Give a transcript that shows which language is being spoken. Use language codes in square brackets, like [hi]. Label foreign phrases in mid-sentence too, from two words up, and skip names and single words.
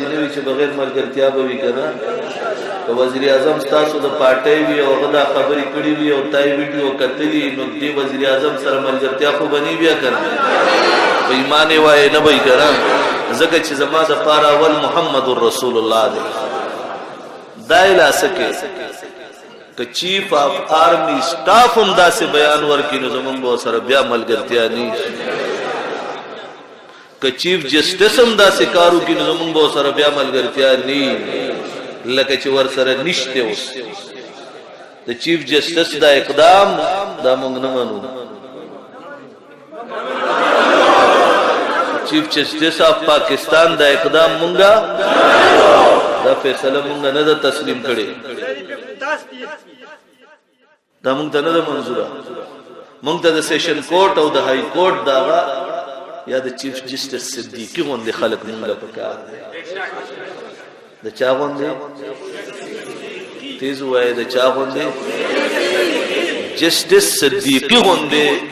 [ps] نه وي چې بغیر ملګرتیا به وي کنه که وزیر اعظم تاسو د پارټۍ وي او غدا خبرې کړې وي او تای ویډیو کتلی نو دې وزیر اعظم سره ملګرتیا خو بنی بیا کنه په ایمان وای نه وای ګرام زکه چې زما د پاره اول [ar] محمد رسول الله [ps] دی دایلا سکه ک [en] chief of army staff [ps] هم داسې بیان ورکینو زمون به سره بیا ملګرتیا نه ک [en] chief justice [ps] هم داسې کارو کینو زمون به سره بیا ملګرتیا نه لکه چې ور سره نشته اوس د چیف جسټس دا اقدام دا مونږ نه منو [en] chief justice of Pakistan [ps] دا اقدام مونږه دا فیصله مونږ نه د تسلیم کړي دا مونږ ته نه د منزوره مونږ ته د [en] session court [ps] او د [en] high court [ps] دا یا د [en] chief justice [ps] صدیقی غوندې خلک مونږه پکار د چا غوندې تیز وای د چا غوندې جسټس صدیقی غوندې